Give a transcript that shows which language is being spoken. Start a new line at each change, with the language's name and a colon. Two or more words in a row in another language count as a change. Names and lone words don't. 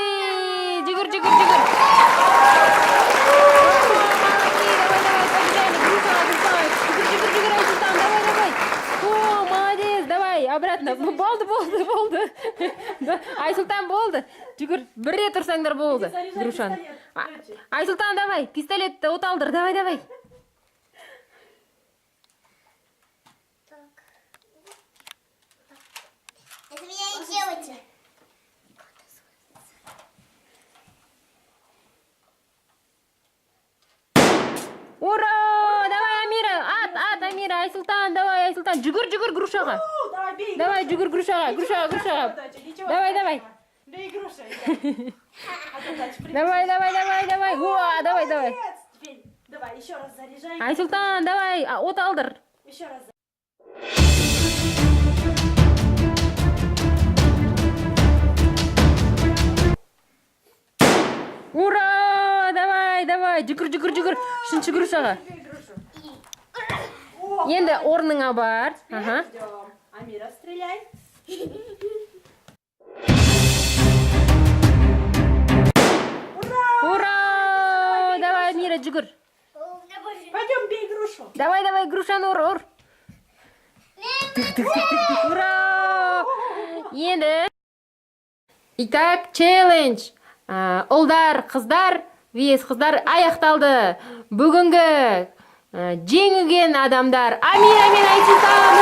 Kazakh: Жүгір. Жүгір, Айсұлтан, давай.
Russian: О, молодец, давай, обратно.
Kazakh: Болды. Айсұлтан болды. Жүгір, бір рет тұрсаңдар болды. Грушаны. Айсұлтан, давай, пистолетті от алдыр, давай.
Russian: Это меня и делайте. Ура! Давай,
Kazakh: Амира! Ат, Амира!
Russian: Айсұлтан, давай, Айсұлтан!
Kazakh: Жүгір грушаға! Давай, жүгір грушаға!
Russian: Давай! Бей груши. Давай! Уа, давай! Давай, еще раз заряжай.
Kazakh: Айсұлтан, давай! От алдыр!
Russian: Еще раз. Ура! Давай!
Kazakh: Жүгір! Үшінші грушаға! Енді орныңа бар.
Russian: Ждем. Амира, стреляй. Ура! Давай,
Kazakh: Амира, жүгір.
Russian: Пойдем бей грушу. Давай,
Kazakh: грушаны ұр. Ура!
Russian: Енді. Итак, челлендж.
Kazakh: Ұлдар, қыздар, вес қыздар аяқталды. Бүгінгі жеңілген адамдар Амира мен Айсұлтан.